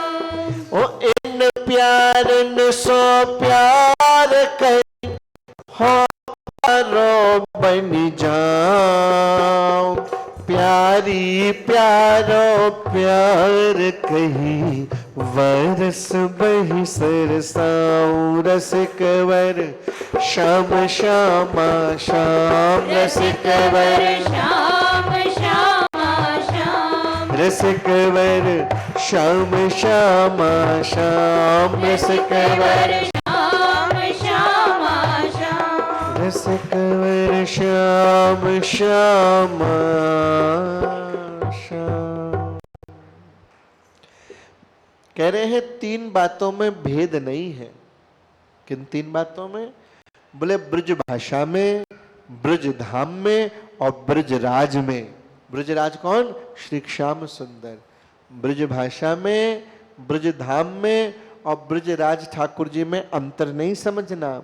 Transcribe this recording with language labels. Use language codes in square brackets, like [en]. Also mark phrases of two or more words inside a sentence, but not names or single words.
[bra] ओ इन प्यारन सो प्यार करी, हो प्यारो बनी जाओ। प्यारी प्यारो प्यार कही, वरस बही सरसाऊं। रसिक वर श्याम श्यामा श्याम। रसिक वर श्याम श्यामा श्याम। रसिक वर श्याम श्यामा श्याम। रसिक वर श्याम श्यामा श्याम। रसिक वर श्याम श्यामा श्याम। [hi] कह रहे हैं तीन बातों में भेद नहीं है। किन तीन बातों में? बोले ब्रज भाषा में, ब्रज धाम में और ब्रज राज में। ब्रज राज कौन? श्री श्याम सुंदर। ब्रज भाषा में, ब्रज धाम में और ब्रज राज ठाकुर जी में अंतर नहीं समझना।